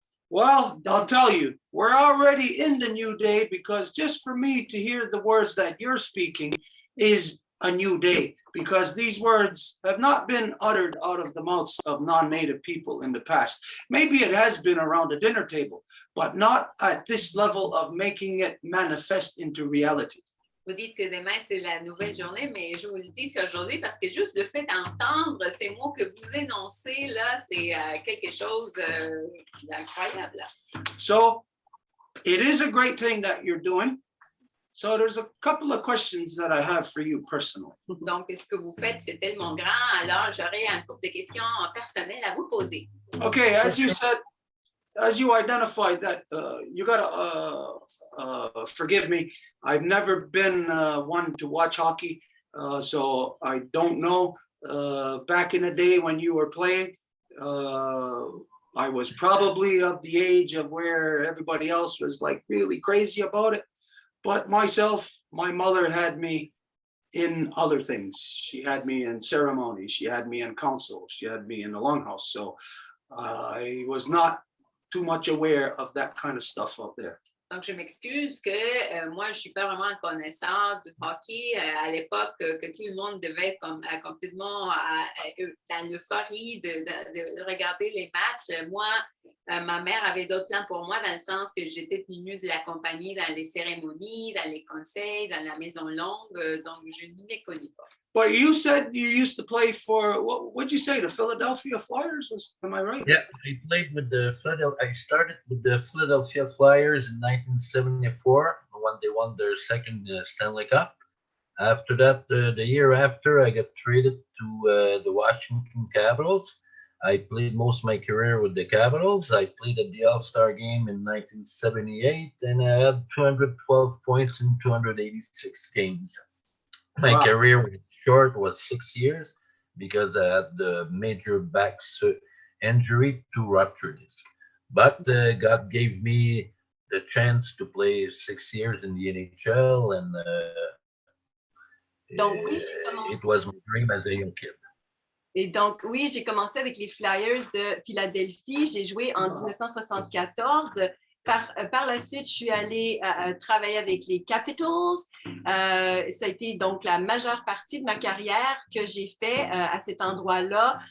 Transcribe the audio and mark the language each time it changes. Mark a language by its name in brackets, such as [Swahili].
[English] Well, I'll tell you, we're already in the new day because just for me to hear the words that you're speaking is a new day because these words have not been uttered out of the mouths of non-native people in the past. Maybe it has been around the dinner table, but not at this level of making it manifest into reality. [French] Vous dites que demain, c'est la nouvelle journée, mais je vous le dis, c'est aujourd'hui parce que juste le fait d'entendre ces mots que vous énoncez, là, c'est quelque chose d'incroyable. [English] So it is a great thing that you're doing. So there's a couple of questions that I have for you personally. [French] Donc, ce que vous faites, c'est tellement grand, alors j'aurai un couple de questions personnelles à vous poser. [English] Okay, as you said, as you identified that you gotta forgive me, I've never been one to watch hockey, so I don't know. Back in the day when you were playing, I was probably of the age of where everybody else was like really crazy about it. But myself, my mother had me in other things. She had me in ceremony. She had me in council. She had me in the longhouse. So I was not too much aware of that kind of stuff out there. [French] Donc, je m'excuse que moi, je ne suis pas vraiment connaissante du hockey à l'époque que tout le monde devait être complètement dans l'euphorie de regarder les matchs. Moi, ma mère avait d'autres plans pour moi dans le sens que j'étais tenue de l'accompagner dans les cérémonies, dans les conseils, dans la maison longue. Donc, je ne m'y connais pas. [English] But you said you used to play for, what'd you say, the Philadelphia Flyers? Am I right? Yeah, I played with the Philadelphia. I started with the Philadelphia Flyers in 1974 when they won their second Stanley Cup. After that, the year after, I got traded to the Washington Capitals. I played most of my career with the Capitals. I played at the All-Star game in 1978, and I had 212 points in 286 games. My Wow. career was short, was 6 years, because I had the major back injury to rupture disc. But God gave me the chance to play 6 years in the NHL, and [French] Donc, oui, j'ai commencé. [English] it was my dream as a young kid. [French] Et donc, oui, j'ai commencé avec les Flyers de Philadelphie. J'ai joué en 1974. Par la suite, je suis allée travailler avec les Capitals. Ça a été donc la majeure partie de ma carrière que j'ai fait à cet endroit-là.